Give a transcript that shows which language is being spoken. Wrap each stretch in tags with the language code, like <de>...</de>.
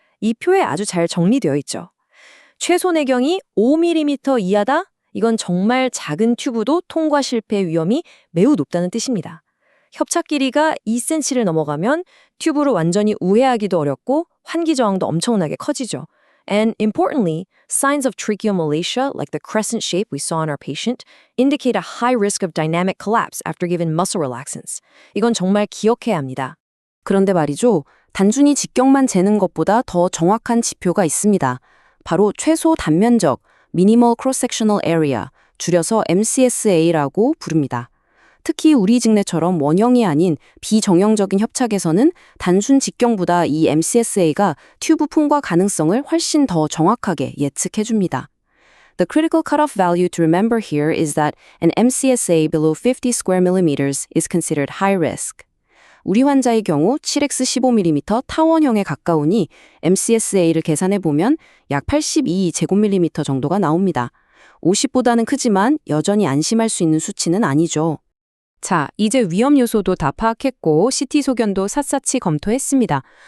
<ko>이 표에 아주 잘 정리되어 있죠. 최소 내경이 5mm 이하다? 이건 정말 작은 튜브도 통과 실패 위험이 매우 높다는 뜻입니다. 협착 길이가 2cm를 넘어가면 튜브로 완전히 우회하기도 어렵고 환기 저항도 엄청나게 커지죠.</ko> <en>And importantly, signs of tracheomalacia, like the crescent shape we saw in our patient, indicate a high risk of dynamic collapse after given muscle relaxants.</en> <ko>이건 정말 기억해야 합니다. 그런데 말이죠. 단순히 직경만 재는 것보다 더 정확한 지표가 있습니다. 바로 최소 단면적, Minimal Cross-Sectional Area, 줄여서 MCSA라고 부릅니다. 특히 우리 직내처럼 원형이 아닌 비정형적인 협착에서는 단순 직경보다 이 MCSA가 튜브 풍과 가능성을 훨씬 더 정확하게 예측해줍니다.</ko> <en>The critical cutoff value to remember here is that an MCSA below 50 square millimeters is considered high risk.</en> <ko>우리 환자의 경우 7x15mm 타원형에 가까우니 MCSA를 계산해보면 약 82제곱밀리미터 정도가 나옵니다. 50보다는 크지만 여전히 안심할 수 있는 수치는 아니죠. 자, 이제 위험 요소도 다 파악했고 CT 소견도 샅샅이 검토했습니다.</ko>